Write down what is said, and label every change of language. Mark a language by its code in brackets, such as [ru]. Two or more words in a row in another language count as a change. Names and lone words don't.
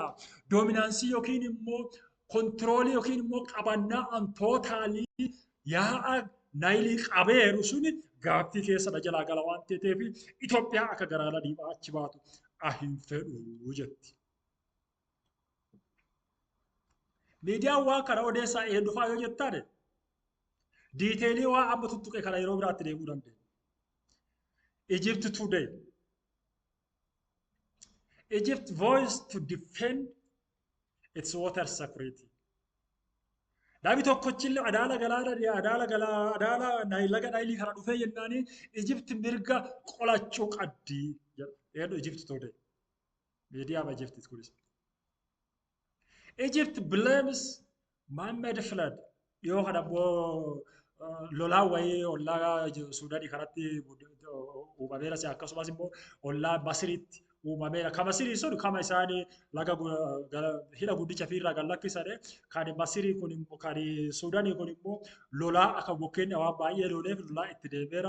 [om] Doominaansii yookiin immoo kontiroolii yookiin immoo qabannaa tootaalii yaa'a naayilii qabeeru suni gaaffii keessa jalaa gala waan ta'eef Itoophiyaa akka galaana diimaa achi baatu hin fedhu jetti. Miidiyaan waan kana odeessaa dhufaa yoo jettaane diiteelii waan amma tuttuqe kana yeroo biraatti deemuu dandeenya. [en] Egypt today. Egypt voiced to defend its water security. [om] Namni tokkochillee adaala laga naayilii kana dhufee jennaani Egypt mirga qolachuu qabdi jedhu Egypt today. Miidiyaa Egypt kunis. [en] Egypt blames man-made flood. [om] Dhiyoo kana immoo lolaa wayii ollaa Suudaanii kanatti uumameera akkasumas immoo ollaa Masiriitti uumameera. Kan Masirii sun kama isaanii laga hidha guddicha fiirraa kan lakkisane kan Masirii kun immoo kan Suudaanii kun immoo lolaa akka bokkeen waan baay'ee loleef lolaa itti deemeera.